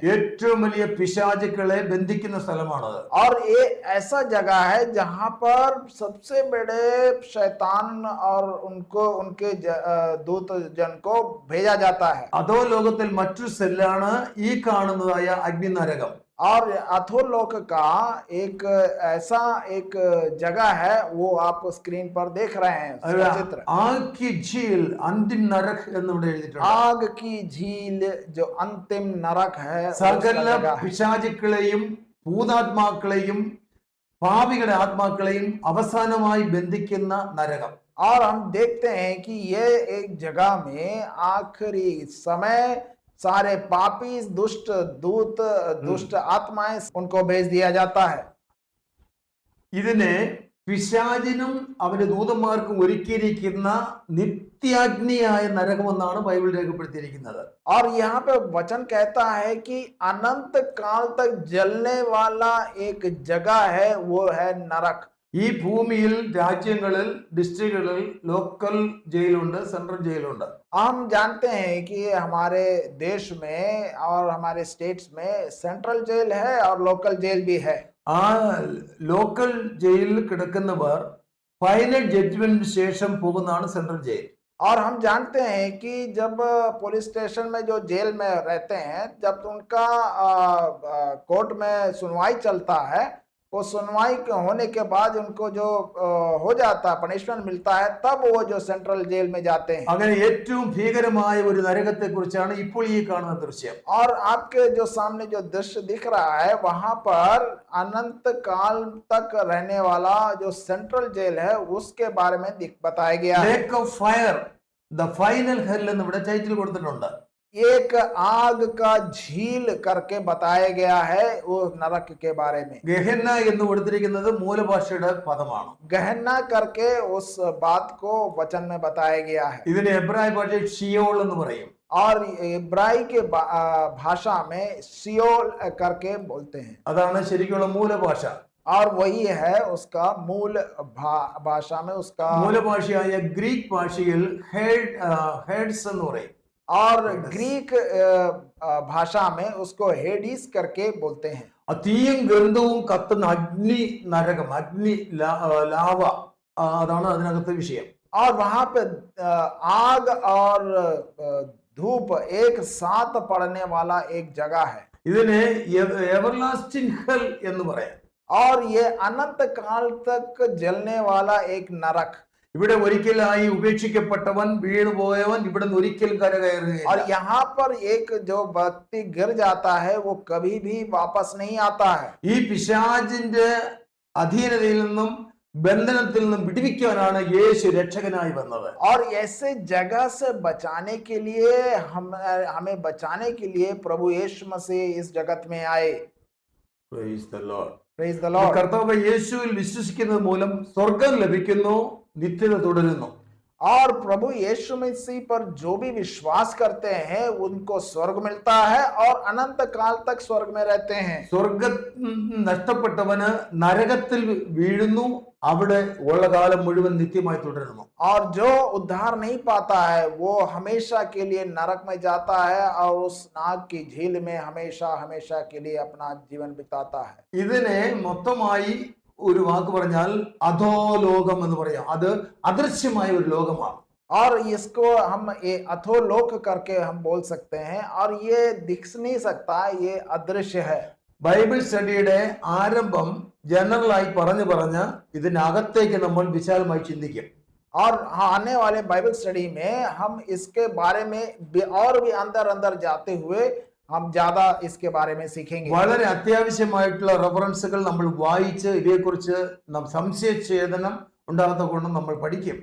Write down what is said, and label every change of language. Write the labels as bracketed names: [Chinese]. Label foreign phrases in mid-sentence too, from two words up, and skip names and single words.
[Malayalam] ഏറ്റവും വലിയ പിശാചുക്കളെ ബന്ധിക്കുന്ന സ്ഥലമാണത്. [Hindi] और ये ऐसा जगह है जहां पर सबसे बड़े शैतान और उनको उनके दूत जन को भेजा जाता है। [Malayalam] അധോലോകത്തിൽ മറ്റൊരു സെല്ലാണ് ഈ കാണുന്നതായ അഗ്നിനരകം. [Hindi] और अधोलोक का एक ऐसा एक जगह है, वो आप स्क्रीन पर देख रहे हैं चित्र। आग की झील अंतिम नरक [Malayalam] എന്നിവിടെ എഴുതിയിട്ടുണ്ട്. [Hindi] आग की झील जो अंतिम नरक है, [Malayalam] സകല പിശാചുക്കളെയും ഭൂതാത്മാക്കളെയും പാപികളുടെ ആത്മാക്കളെയും അവസാനമായി ബന്ധിക്കുന്ന നരകം. [Hindi] और हम देखते हैं कि ये एक जगह में आखिरी समय सारे पापी दुष्ट दूत दुष्ट आत्माएं उनको भेज दिया जाता है। [Malayalam] ഇതിനെ പിശാചിനും അവന്റെ ദൂതന്മാർക്കും ഒരുക്കിയിരിക്കുന്ന നിത്യാഗ്നിയായ നരകമെന്നാണ് ബൈബിൾ രേഖപ്പെടുത്തിയിരിക്കുന്നത്. [Hindi] और यहाँ पे वचन कहता है कि अनंत काल तक जलने वाला एक जगह है, वो है नरक। [Malayalam] ഈ ഭൂമിയിൽ രാജ്യങ്ങളിൽ ഡിസ്ട്രിക്റ്റുകളിൽ ലോക്കൽ ജയിലുണ്ട്, സെൻട്രൽ ജയിലുണ്ട്. [Hindi] हम जानते हैं कि हमारे देश में और हमारे स्टेट्स में [English] central jail [Hindi] है और [English] local jail [Hindi] भी है। [Malayalam] ആ ലോക്കൽ ജയിലിൽ കിടക്കുന്നവർ ഫൈനൽ ജഡ്ജ്മെന്റിന് ശേഷം പോകുന്നതാണ് [English] central jail. [Hindi] और हम जानते हैं कि जब [English] police station [Hindi] में जो जेल में रहते हैं, जब उनका कोर्ट में सुनवाई चलता है, वो सुनवाई होने के बाद उनको जो हो जाता है, पनिशमेंट मिलता है, तब वो जो [English] central jail [Hindi] में जाते हैं। [Malayalam] അങ്ങനെ ഏറ്റവും ഭീകരമായ ഒരു നരകത്തെ കുറിച്ചാണ് ഇപ്പോൾ ഈ കാണുന്ന ദൃശ്യം. [Hindi] और आपके जो सामने जो दृश्य दिख रहा है, वहां पर अनंत काल तक रहने वाला जो [English] central jail [Hindi] है, उसके बारे में बताया गया है। [English] Lake of Fire, the Final Hell [Malayalam] എന്ന് ഇവിടെ ടൈറ്റിൽ കൊടുത്തിട്ടുണ്ട്. [Hindi] एक आग का झील करके बताया गया है वो नरक के बारे में। [Malayalam] ഗഹന്ന എന്ന് കൊടുത്തിരിക്കുന്നത് മൂലഭാഷയുടെ പദമാണ്. [Hindi] गहना करके उस बात को वचन में बताया गया है। [Malayalam] ഇതിന് എബ്രായ ഭാഷയിൽ ഷിയോൾ എന്ന് പറയും. [Hindi] और इब्राई के भाषा में सियोल करके बोलते हैं। [Malayalam] അതാണ് ശരിക്കുള്ള മൂലഭാഷ. [Hindi] और वही है उसका मूल भाषा में उसका [Malayalam] മൂലഭാഷയായ ഗ്രീക്ക് ഭാഷയിൽ ഹേഡ്സ് എന്ന് പറയും. [Hindi] और ग्रीक भाषा में उसको हेडिस करके बोलते हैं। [Malayalam] തീയും ഗന്ധവും കത്തുന്ന അഗ്നി നരകം, അഗ്നി ലാവ, അതാണ് അതിനകത്തെ വിഷയം. [Hindi] और वहां पे आग और धूप एक साथ पड़ने वाला एक जगह है। [Malayalam] ഇതിന് [English] everlasting hell [Malayalam] എന്ന് പറയാം. [Hindi] और ये अनंत काल तक जलने वाला एक नरक। [Malayalam] ഇവിടെ ഒരിക്കലായി ഉപേക്ഷിക്കപ്പെട്ടവൻ വീണുപോയവൻ ഇവിടെ നിന്ന് ഒരിക്കലും [Hindi] और [Malayalam] കരകയറുകയില്ല. [Hindi] यहाँ पर एक जो व्यक्ति गिर जाता है वो कभी भी वापस नहीं आता है। [Malayalam] ഈ പിശാചിന്റെ അധീനതയിൽ നിന്നും ബന്ധനത്തിൽ നിന്നും വിടുവിക്കാനാണ് യേശു രക്ഷകനായി വന്നത്. [Hindi] और ऐसे जगह से बचाने के लिए हमें बचाने के लिए प्रभु यीशु मसीह इस जगत में आए। [English] Praise the Lord. Praise the Lord. [Malayalam] കർത്താവ് യേശുവിൽ വിശ്വസിക്കുന്നത് മൂലം സ്വർഗം ലഭിക്കുന്നു, നിത്യത തുടരുന്നു. [Hindi] और प्रभु यीशु मसीह पर जो भी विश्वास करते हैं उनको स्वर्ग मिलता है और अनंत काल तक स्वर्ग में रहते हैं। [Malayalam] സ്വർഗം നഷ്ടപ്പെട്ടവന് നരകത്തിൽ വീഴുന്നു, അവിടെ ഉള്ള കാലം മുഴുവൻ നിത്യമായി തുടരുന്നു. [Hindi] और जो उद्धार नहीं पाता है वो हमेशा के लिए नरक में जाता है और उस नाग की झील में हमेशा हमेशा के लिए अपना जीवन बिताता है। [Malayalam] ഇതിനെ മൊത്തമായി ഒരു വാക്ക് പറഞ്ഞാൽ അധോലോകം എന്ന് പറയാം. അത് അദൃശ്യമായ ഒരു ലോകമാണ്. [Hindi] और इसको हम ये अधोलोक करके हम बोल सकते हैं और ये दिख नहीं सकता, ये अदृश्य है। [Malayalam] ബൈബിൾ സ്റ്റഡിയുടെ ആരംഭം ജനറലായി പറഞ്ഞ് ഇതിനകത്തേക്ക് നമ്മൾ വിശാലമായി ചിന്തിക്കും. [Hindi] और आने वाले [English] Bible study [Hindi] में हम इसके बारे में और भी अंदर जाते हुए हम ज्यादा इसके बारे में सीखेंगे। [Malayalam] വളരെ അത്യാവശ്യമായിട്ടുള്ള റെഫറൻസുകൾ നമ്മൾ വായിച്ച് ഇവയെക്കുറിച്ച് സംശയഛേദനം ഉണ്ടാകത്തക്കൊണ്ട് നമ്മൾ പഠിക്കും.